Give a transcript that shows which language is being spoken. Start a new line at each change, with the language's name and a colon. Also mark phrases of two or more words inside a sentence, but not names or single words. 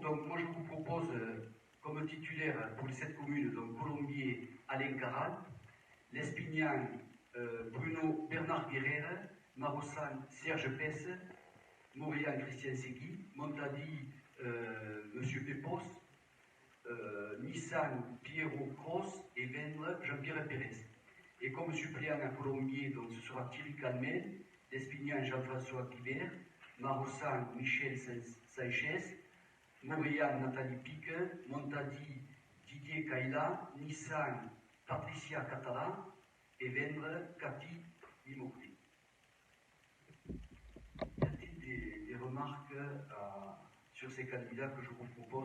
French: Donc moi je vous propose comme titulaire pour les 7 communes, donc Colombier, Alain Caral, Lespignan, Bruno Bernard Guerrère, Marossan, Serge Pesse, Maurian Christian Segui, Montadi, Monsieur Pepos, Nissan, Pierrot Cross et Vendre, Jean-Pierre Pérez. Et comme suppléant à Colombier, donc ce sera Thierry Calmel, Lespignan, Jean-François Guibert, Marossan, Michel Sanchez, Maurian, Nathalie Pique, Montadi, Didier Kaila, Nissan, Patricia Catala et Vendre, Cathy Limocri. Y a-t-il des remarques sur ces candidats que je vous propose?